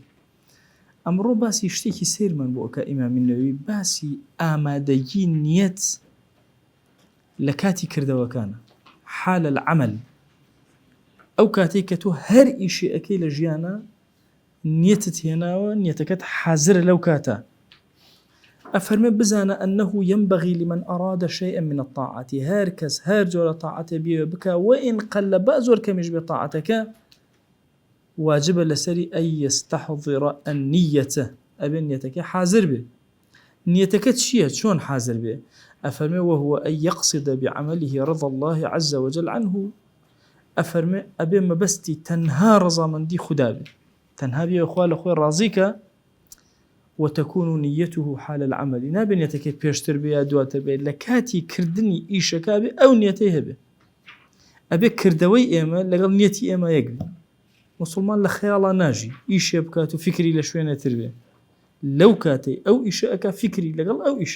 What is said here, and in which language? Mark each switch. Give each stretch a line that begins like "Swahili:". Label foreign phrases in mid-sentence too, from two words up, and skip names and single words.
Central Kurdish: ئەمڕۆ باسی شتێکی سێرمان بۆ ئەکا ئیمامی نەووی، باسی ئامادەگی نیەت لە کاتی کردەوەکانە،
Arabic: حالە العەمەل.
Central Kurdish: ئەو کاتێک کە تۆ هەر ئیشی ئەکەی لە ژیانە نیەتت هێناوە، نیەتەکەت حازرە لەو کاتە. ئەفەرمێ بزانە
Arabic: ئەنەه ينبغي لمن أراد شيئا من الطاعات،
Central Kurdish: هەر کەس هەر جۆرە تاعەتێ بیەوێ بکە
Arabic: وئین قەل
Central Kurdish: بە زۆر کەمیش بێ تاعەتەکە، واجبە لەسەری
Arabic: ئەن یەستەحضر النیەتە،
Central Kurdish: ئەبێ نیەتەکەی حازر بێ. نیەتەکە چییە؟ چۆن حازر بێ؟
Arabic: ئەفەرمێ وهو أن يقصد بعمله رضا الله عز وجل عنه.
Central Kurdish: ئەفەرمێ ئەبێ مەبەستی تەنها ڕەزامەندی خوددا بێ، تەنها بێ خوا لە خۆی ڕازیکە.
Arabic: وتكون نيته حال العمل،
Central Kurdish: نابێ نیەتەکەی پێشتر بێ یا دواتر بێ، لە کاتی کردنی ئیشەکە بێ ئەو نیەتەی هەبێ. ئەبێ کردەوەی ئێمە لەگەڵ نیەتی ئێمە یەک بێ. مسلمان لە خەیاڵا ناژی ئیشێ بکات و فکری لە شوێنەتر بێ، لەو کاتەی ئەو ئیشە ئەکا فکری لەگەڵ ئەو ئیشە.